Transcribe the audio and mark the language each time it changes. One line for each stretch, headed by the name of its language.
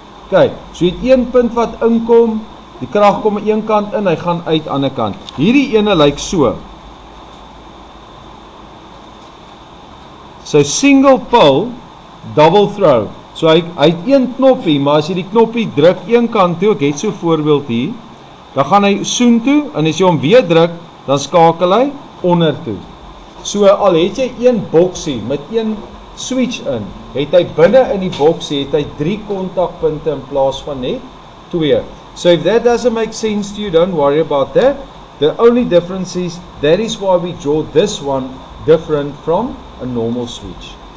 Afrikaans: Kyk, so jy het een punt wat inkom, die krag kom aan een kant in, hy gaan uit aan die ander kant. Hierdie ene lyk so.
English: So single pull, double throw.
Afrikaans: So hy het een knoppie, maar as jy die knoppie druk een kant toe, ek het so 'n voorbeeld hier, dan gaan hy soontoe, en as jy hom weer druk, dan skakel hy onder toe. So al het jy een boksie met een switch in, het hy binne in die boksie, het hy 3 kontakpunte in plaas van net 2.
English: So if that doesn't make sense to you, don't worry about that. The only difference is, that is why we draw this one different from a normal switch.